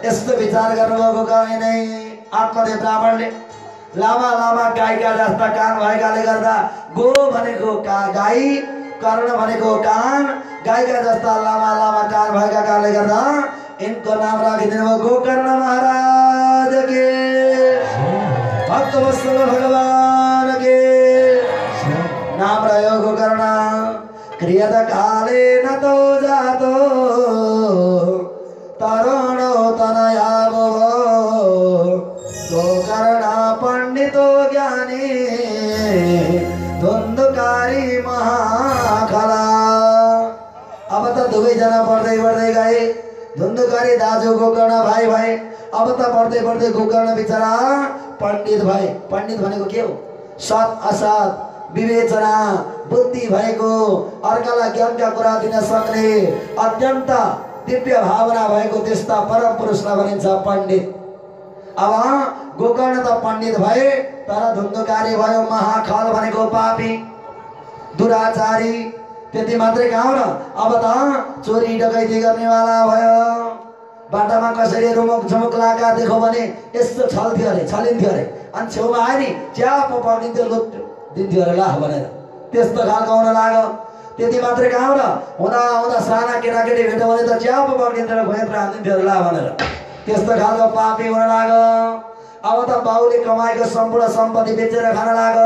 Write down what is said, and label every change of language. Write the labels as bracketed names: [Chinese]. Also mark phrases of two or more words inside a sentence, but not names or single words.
[Nepali] यस्तो विचार गर्नुभएको कारण नै आत्मदेव ब्राह्मणले लामा लामा गाईका जस्ता कान भएकाले गर्दा गो भनेको गाई, कर्ण भनेको कान, गाईका जस्ता लामा लामा कान भएका कारणले गर्दा इनको नाम राखिदिनु भयो गोकर्ण महाराज के, भक्तवत्सल भगवान के। नाम रह्यो गोकर्ण। [Sanskrit] क्रियत काले न तो जातो तरुणो तनया भो गोकर्ण पंडितो ज्ञानी धुन्धुकारी महाखला। [Nepali] अब त दुवैजना बढ्दै बढ्दै गए। धुन्धुकारी दाजु गोकर्ण भाइ भए। अब त बढ्दै बढ्दै गोकर्ण बिचरा पण्डित भए। पण्डित भनेको के हो? सत असत विवेचना बुद्धि भएको, अर्कालाई ज्ञानका कुरा दिन सक्ने, अत्यन्त दिव्य भावना भएको त्यस्ता परम पुरुषलाई भनिन्छ पण्डित। अब गोकर्ण त पण्डित भए, तर धुन्धुकारी भयो। महाखल भनेको पापी, दुराचारी। त्यति मात्रै कहाँ र, अब त चोरी डकैती गर्नेवाला भयो। बाटामा कसैले रुमुक झुमुक लागा देखो भने यस्तो छल्थ्यो अरे, छलिन्थ्यो अरे। अनि छेउमा आयो नि च्याप पक्रिन्थ्यो, लुट दिन्थ्यो अरे लाख भनेर। त्यस्तो खालको हुन लाग्यो। त्यति मात्रै कहाँ र, हुँदा हुँदा साना केटाकेटी भेट्यो भने त च्याप पक्रिन्थ्यो, भोइत्र हानिदिन्थ्यो अरे ला भनेर। त्यस्तो खालको पापी हुन लाग्यो। अब त बाउले कमाएको सम्पूर्ण सम्पत्ति बेचेर खान लाग्यो।